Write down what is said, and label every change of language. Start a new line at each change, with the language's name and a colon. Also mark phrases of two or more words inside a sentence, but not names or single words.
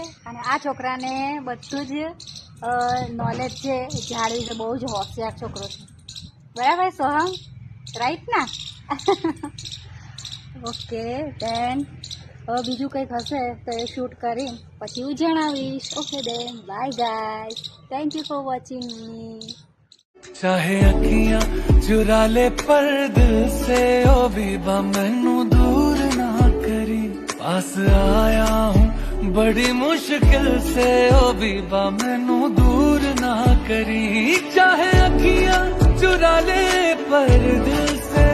Gujarati: અને આ છોકરાને બધું જ નોલેજ છે ઝાડ વિશે. બહુ જ હોશિયાર છોકરો છે બરાબર સોહમ, રાઈટ ના?
English: okay then
Gujarati: હવે બીજું કંઈક હશે તો એ શૂટ કરી પછી હું જણાવીશ.
English: okay then bye guys, thank you for watching me.
Hindi: चाहे अखियां चुरा ले पर दिल से
Punjabi: ਓ ਬੀਬਾ ਮੈਨੂੰ ਦੂਰ ਨਾ ਕਰੀ,
Hindi: पास आया हूँ बड़ी मुश्किल से
Punjabi: ਓ ਬੀਬਾ ਮੈਨੂੰ ਦੂਰ ਨਾ ਕਰੀ.
Hindi: चाहे अखियां चुरा ले पर दिल